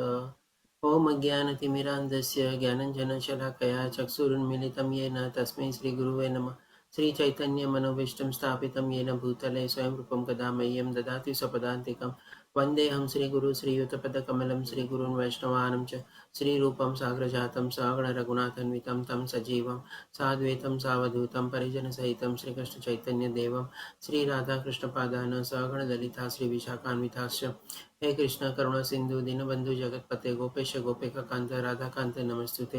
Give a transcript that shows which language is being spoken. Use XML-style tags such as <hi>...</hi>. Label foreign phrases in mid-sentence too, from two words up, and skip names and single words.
<sa>ઓમ અજ્ઞાનતિમિરાન્ધસ્ય જ્ઞાનંજનશલાકયા ચક્ષુરુન્મિલિतं येन તસ્मै શ્રીગુરુવે નમઃ. શ્રી ચૈતન્ય મનોભીષ્ટં સ્થાપિतं येन ભૂતલે સ્વયં રૂપં કદા મह्यं દદાતિ સ્વપદાન્તિકં. વંદેહં શ્રીગુરુ શ્રીયુતપદકમलं શ્રીગુરૂन् વૈષ્ણવાनं च श्रीरूपं साग्रजातं सगण रघुनाथन्वितं तं सजीवं साद्वैतं सावधूतं परिजनसहितं श्रीकृष्णचैतन्यदेवं श्रीराधाकृष्णपादान् सगण ललिता श्रीविशाखान्विताश्च. हे कृष्ण करुणा सिंधु दीनबंधु जगतपते गोपेश गोपिकान्त राधाकान्त नमस्तुते.</sa>